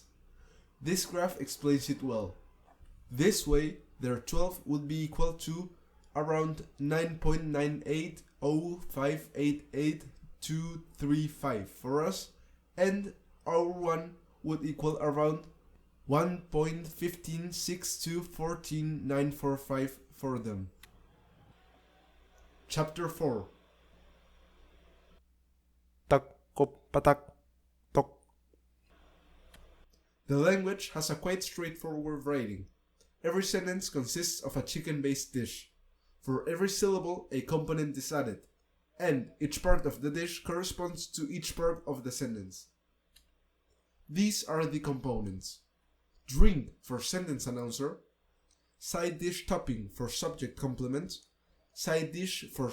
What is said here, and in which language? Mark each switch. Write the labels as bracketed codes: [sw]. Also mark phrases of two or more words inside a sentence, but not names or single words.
[en] This graph explains it well. This way, their 12 would be equal to around 9.9805882235 for us, and our 1 would equal around 1.156214945 for them. Chapter 4. Tak, kop, patak, tok. The language has a quite straightforward writing. Every sentence consists of a chicken-based dish. For every syllable, a component is added, and each part of the dish corresponds to each part of the sentence. These are the components: drink for sentence announcer, side dish topping for subject complement, side dish for